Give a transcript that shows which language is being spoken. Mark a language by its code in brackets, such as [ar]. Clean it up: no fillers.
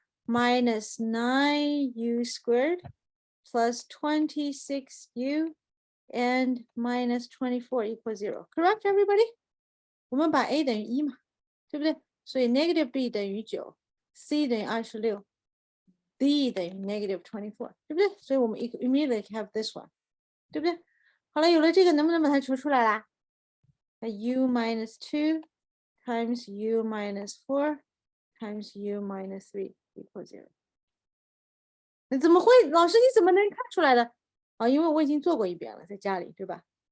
[en] minus 9u squared plus 26u and minus 24 equals 0. Correct, everybody? [zh] 我们把 a 等于1嘛，对不对？所以 negative b 等于9 ，c 等于26 ，d 等于 negative 24，对不对？所以我们 [en] immediately have this one， [zh] 对不对？好了，有了这个，能不能把它求出来啦？ [en] 那 u minus 2 times u minus 4 times u minus 3 equals 0。 [zh] 你怎么会？老师你怎么能看出来的？啊，因为我已经做过一遍了，在家里，对吧？